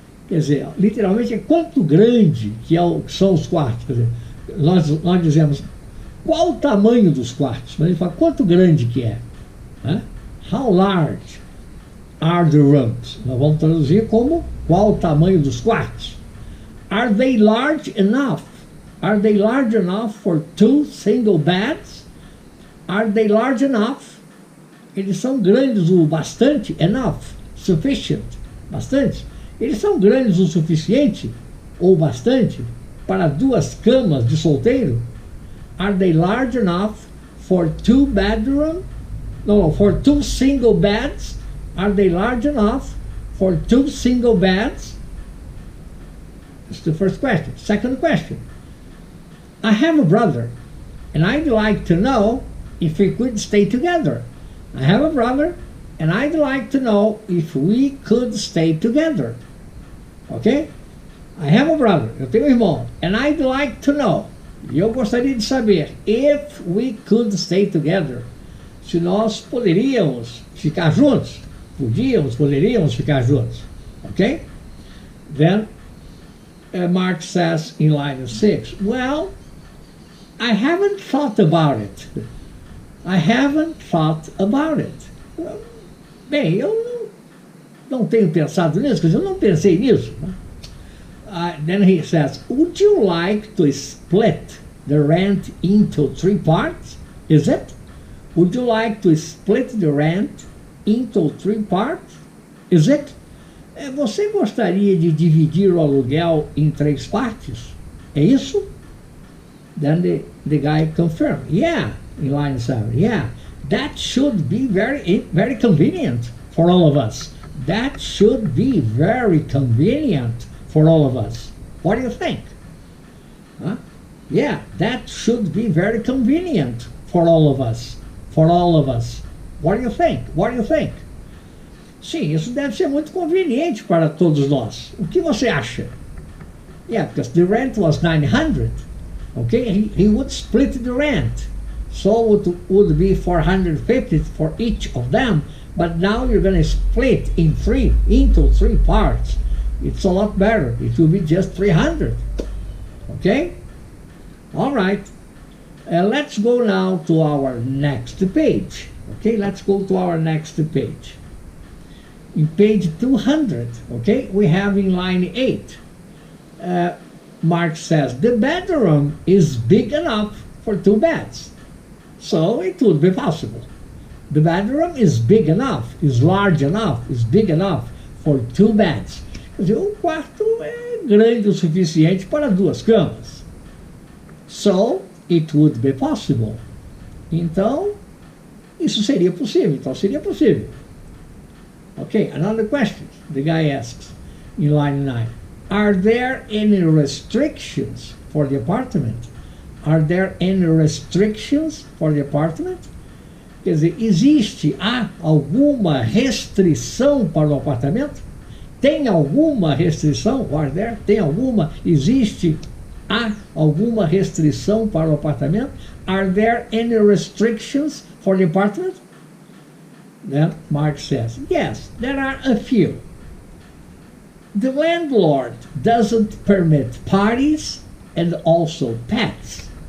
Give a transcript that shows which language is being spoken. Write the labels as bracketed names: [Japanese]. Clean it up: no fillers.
[Portuguese] Quer dizer, literalmente é quanto grande que são os quartos. Quer dizer, nós dizemos, qual o tamanho dos quartos? Mas ele fala, quanto grande que é? [English] How large are the rooms? [Portuguese] Nós vamos traduzir como, qual o tamanho dos quartos? [English] Are they large enough? Are they large enough for 2 single beds? Are they large enough? [Portuguese] Eles são grandes o bastante? [English] Enough, sufficient, [Portuguese] bastante? Eles são grandes o suficiente ou bastante para 2 camas de solteiro? [English] Are they large enough for 2-bedroom? No, for 2 single beds? Are they large enough for 2 single beds? That's the first question. Second question. I have a brother, and I'd like to know if we could stay together. I have a brother, and I'd like to know if we could stay together. Ok? I have a brother, [Portuguese] eu tenho um irmão, [English] and I'd like to know, [Portuguese] e eu gostaria de saber, [English] if we could stay together, [Portuguese] se nós poderíamos ficar juntos, poderíamos ficar juntos, ok? [English] Then Mark says in line 6, well, I haven't thought about it. I haven't thought about it. [Portuguese] Bem, eu não tenho pensado nisso, quer dizer, eu não pensei nisso. [English] Then he says, would you like to split the rent into 3 parts? Is it? Would you like to split the rent into 3 parts? Is it? [Portuguese] Você gostaria de dividir o aluguel em 3 partes? É isso? [English] Then the guy confirmed, yeah, in line 7, yeah, that should be very convenient for all of us. That should be very convenient for all of us. What do you think? Huh? Yeah, that should be very convenient for all of us. For all of us. What do you think? What do you think? [Portuguese] Sim, isso deve ser muito conveniente para todos nós. O que você acha? [English] Yeah, because the rent was 900. Okay, he would split the rent. So it would be 450 for each of them. But now you're going to split into three parts. It's a lot better. It will be just 300. Okay? All right. Let's go now to our next page. Okay, let's go to our next page. In page 200, okay, we have in line 8. Mark says, the bedroom is big enough for 2 beds. So it would be possible. The bedroom is big enough, is large enough, is big enough for 2 beds. [Portuguese] Quer dizer, o quarto é grande o suficiente para 2 camas. [English] So it would be possible. [Portuguese] Então, isso seria possível. Então, seria possível. [English] Okay, another question. The guy asks in line 9. Are there any restrictions for the apartment? Are there any restrictions for the apartment? [Portuguese] Quer dizer, há alguma restrição para o apartamento? Tem alguma restrição? [English] Are there? [Portuguese] Tem alguma? Há alguma restrição para o apartamento? [English] Are there any restrictions for the apartment? Then Mark says, yes, there are a few. The landlord doesn't permit parties and also pets.